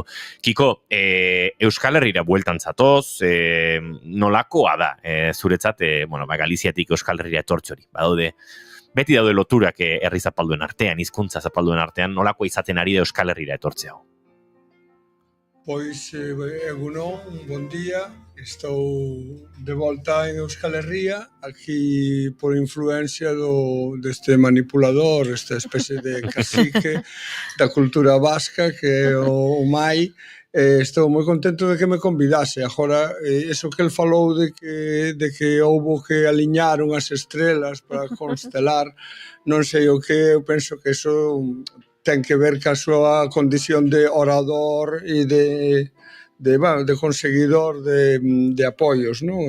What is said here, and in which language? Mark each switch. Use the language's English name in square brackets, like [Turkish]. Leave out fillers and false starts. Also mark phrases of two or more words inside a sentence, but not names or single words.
[Basque] Kiko, Euskal Herrira bueltan zatoz, nolakoa da, zuretzat, Galiziatik Euskal Herrira etortxori, beti daude loturak herri zapalduen artean, hizkuntza zapalduen artean, nolakoa izaten ari da Euskal Herrira etortzea? [Galician] Pois, egunon, bon día, estou de volta en Euskal Herria, aquí por influencia deste manipulador, esta especie de cacique da cultura vasca, que é o Mai. Estou moi contento de que me convidase. Agora, eso que el falou de que houbo que aliñar unhas estrelas para constelar, non sei o que, eu penso que eso ten que ver ca súa condición de orador e de conseguidor de apoios, non?